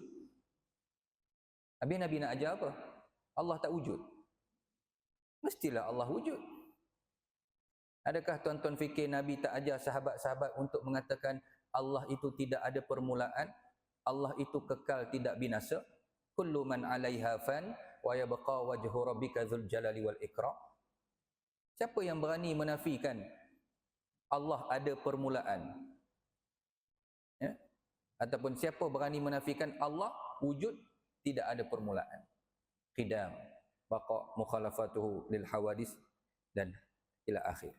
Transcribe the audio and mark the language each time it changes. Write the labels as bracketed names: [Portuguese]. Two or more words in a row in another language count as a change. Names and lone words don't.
[Malay] Habis Nabi nak ajar apa? Allah tak wujud? Mestilah Allah wujud. Adakah tuan-tuan fikir Nabi tak ajar sahabat-sahabat untuk mengatakan Allah itu tidak ada permulaan, Allah itu kekal tidak binasa? [Arabic] كل من عليها فان ويبقى وجه ربك ذو الجلال والإكرام. [Malay] Siapa yang berani menafikan Allah ada permulaan? Ya? Ataupun siapa berani menafikan Allah wujud tidak ada permulaan? [Arabic] قدم، بقاء، مخالفته للحوادث dan إلى آخر.